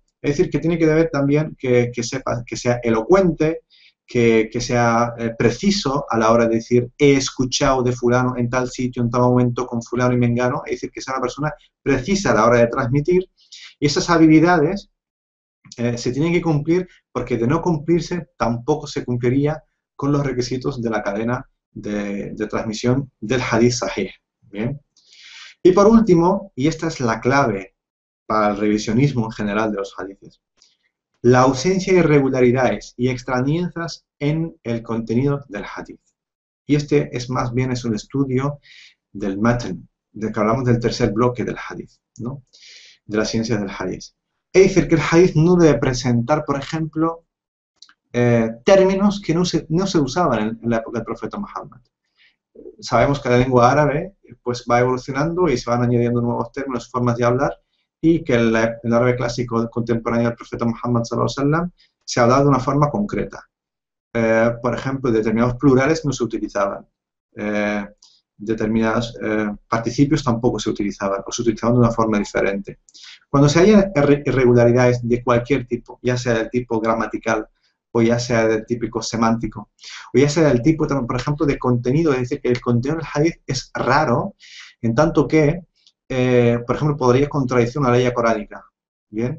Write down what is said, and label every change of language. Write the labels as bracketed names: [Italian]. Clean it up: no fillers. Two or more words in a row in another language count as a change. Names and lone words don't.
[Spanish] Es decir, que tiene que deber también que sepa, que sea elocuente, que sea preciso a la hora de decir he escuchado de fulano en tal sitio, en tal momento, con fulano y mengano, es decir, que sea una persona precisa a la hora de transmitir, y esas habilidades se tienen que cumplir, porque de no cumplirse tampoco se cumpliría con los requisitos de la cadena de transmisión del [Arabic] حديث صحيح. [Spanish] ¿Bien? Y por último, y esta es la clave para el revisionismo en general de los hadiths, la ausencia de irregularidades y extrañezas en el contenido del hadith. Y este es más bien un estudio del matn, de que hablamos del tercer bloque del hadith, ¿no? De las ciencias del hadith. Es decir, que el hadith no debe presentar, por ejemplo, términos que no se usaban en la época del profeta Muhammad. Sabemos que la lengua árabe pues, va evolucionando y se van añadiendo nuevos términos, formas de hablar, y que el árabe clásico contemporáneo del profeta Muhammad [Arabic] صلى الله عليه وسلم [Spanish] se hablaba de una forma concreta. Por ejemplo, determinados plurales no se utilizaban, determinados participios tampoco se utilizaban, o se utilizaban de una forma diferente. Cuando se hayan irregularidades de cualquier tipo, ya sea del tipo gramatical, o ya sea del típico semántico, o ya sea del tipo, por ejemplo, de contenido, es decir, que el contenido del hadith es raro, en tanto que, por ejemplo, podría contradecir una ley coránica, ¿bien?